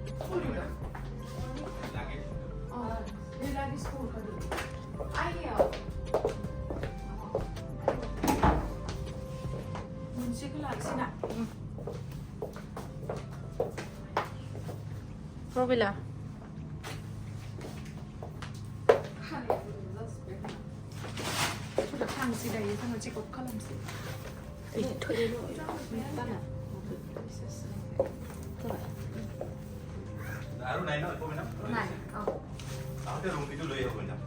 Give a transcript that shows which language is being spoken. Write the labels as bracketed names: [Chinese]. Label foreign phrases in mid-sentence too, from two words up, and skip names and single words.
[Bodo] मोनसेखौ लानोसै ना रबिला थांसै दायो जोङो चेकआप खालामसै [Assamese] আৰু নাই ন একো না নাই আহতে ৰুম ভিতৰত লৈ আহিব না